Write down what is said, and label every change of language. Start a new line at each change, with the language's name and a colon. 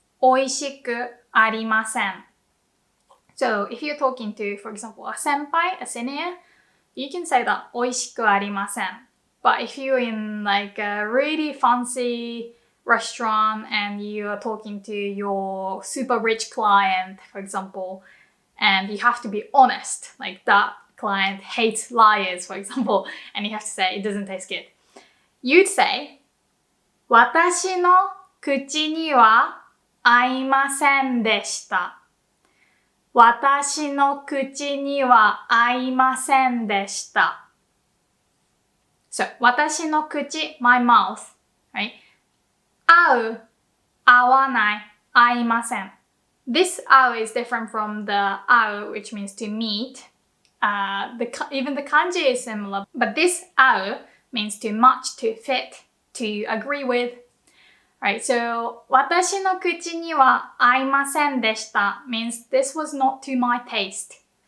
Japanese: おいしくありません
English: So, if you're talking to, for example, a senpai, a senior, you can say that おいしくありません But if you're in like a really fancy restaurant and you are talking to your super rich client, for example, and you have to be honest, like that client hates liars, for example, and you have to say it doesn't taste good.
Japanese: You'd say, 私の口には合いませんでした。私の口には合いませんでした。
English: So,
Japanese: 私の口,
English: my mouth, right?
Japanese: 合う、合わない、合いません。
English: This 合う is different from the 合う, which means to meet. Even the kanji is similar, but this 合う means to match, to fit, to agree with. Right, so
Japanese: 私の口には合いませんでした
English: means this was not to my taste.